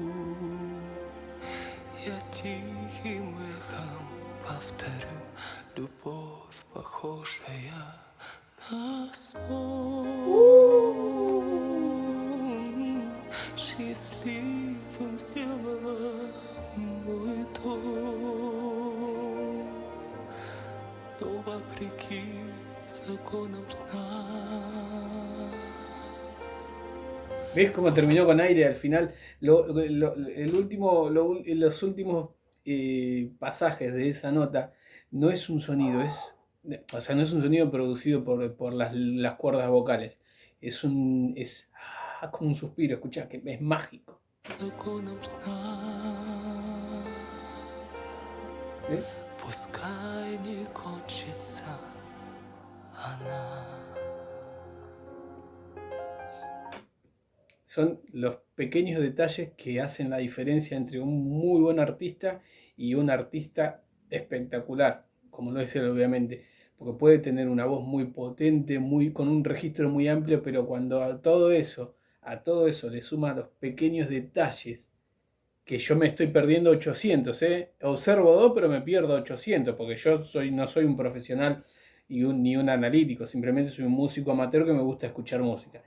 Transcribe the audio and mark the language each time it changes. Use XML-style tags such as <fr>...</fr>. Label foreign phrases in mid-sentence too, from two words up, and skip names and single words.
<ru>Я тихим эхом повторю, любовь, похожая на сон. Счастливым сделала мой дом, но вопреки законам сна.</ru> <es>¿Ves cómo terminó con aire al final? Los últimos pasajes de esa nota no es un sonido, no es un sonido producido por las cuerdas vocales. Es como un suspiro, escuchá, que es mágico. ¿Eh?</es> <ru>Пускай не кончится она.</ru> <es>Son los pequeños detalles que hacen la diferencia entre un muy buen artista y un artista espectacular, como lo es él, obviamente, porque puede tener una voz muy potente, con un registro muy amplio, pero cuando a todo eso le suma los pequeños detalles, que yo me estoy perdiendo 800, observo 2, pero me pierdo 800, porque yo no soy un profesional ni un analítico, simplemente soy un músico amateur que me gusta escuchar música.</es>